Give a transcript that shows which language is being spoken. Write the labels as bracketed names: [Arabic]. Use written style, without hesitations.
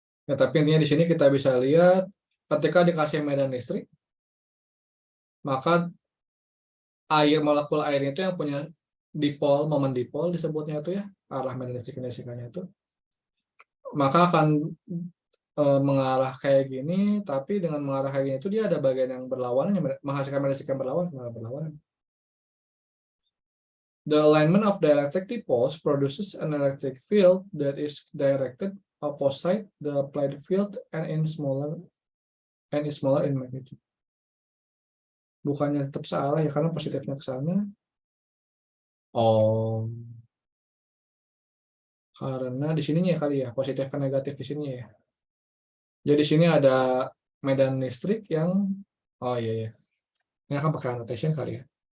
[Indonesian] Ya, tapi intinya di sini kita bisa lihat ketika dikasih medan listrik, maka molekul air itu yang punya dipol, momen dipol disebutnya itu ya, arah medan listrik kinesikanya itu, maka akan mengarah kayak gini, tapi dengan mengarah kayak gini itu dia ada bagian yang berlawanan, yang menghasilkan medan listrik yang berlawanan. [English] The alignment of the electric dipoles produces an electric field that is directed opposite the applied field and is smaller in magnitude. [Indonesian] Bukannya tetap salah ya, karena positifnya ke sana. Oh, karena di sininya kali ya, positif ke negatif di sini ya. Jadi di sini ada medan listrik yang, oh iya ya, ini akan pakai annotation kali ya.